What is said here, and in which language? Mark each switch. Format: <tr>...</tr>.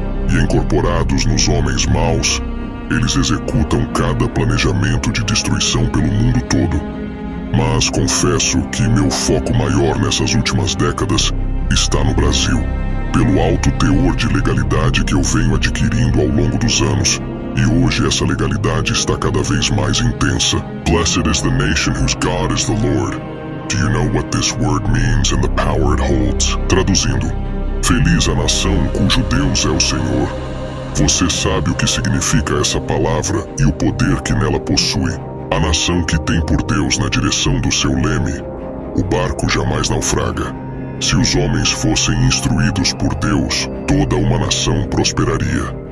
<pt>E incorporados nos homens maus, eles executam cada planejamento de destruição pelo mundo todo. Mas confesso que meu foco maior nessas últimas décadas está no Brasil, pelo alto teor de legalidade que eu venho adquirindo ao longo dos anos. E hoje essa legalidade está cada vez mais intensa.</pt> <en>Blessed is the nation whose God is the Lord. Do you know what this word means and the power it holds?</en> <pt>Traduzindo, feliz a nação cujo Deus é o Senhor. Você sabe o que significa essa palavra e o poder que nela possui. A nação que tem por Deus na direção do seu leme, o barco jamais naufraga. Se os homens fossem instruídos por Deus, toda uma nação prosperaria.</pt>